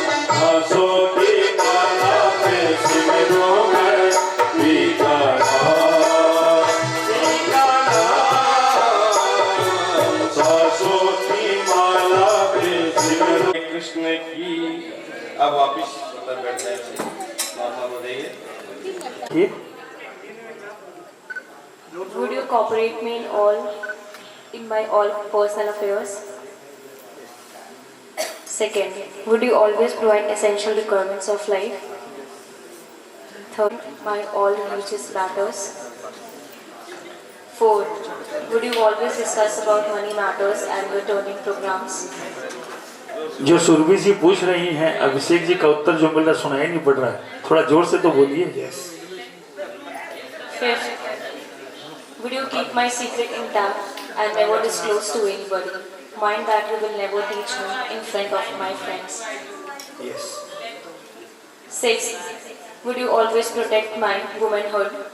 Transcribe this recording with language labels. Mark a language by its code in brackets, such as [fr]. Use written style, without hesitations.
[hi] सांसों की माला पे सिमरो मैं पीता धाम, पीता धाम, सांसों की माला पे सिमरो। कृष्ण की। अब वापिस अंदर बैठ जाए, नॉर्मल हो जाइए। ये [en] Would you cooperate me in my all personal affairs? Second, would you always provide essential requirements of life? Third, my all religious matters. Fourth, would you always discuss about money matters and returning programs? [hi] जो सुरभि जी पूछ रही हैं, अभिषेक जी का उत्तर जो मिल रहा सुनाई नहीं पड़ रहा है, थोड़ा जोर से तो बोलिए। [en] Fifth, would you keep my secret intact and never disclose to anybody? Mind that you will never teach me in front of my friends. Yes. Sixth, would you always protect my womanhood?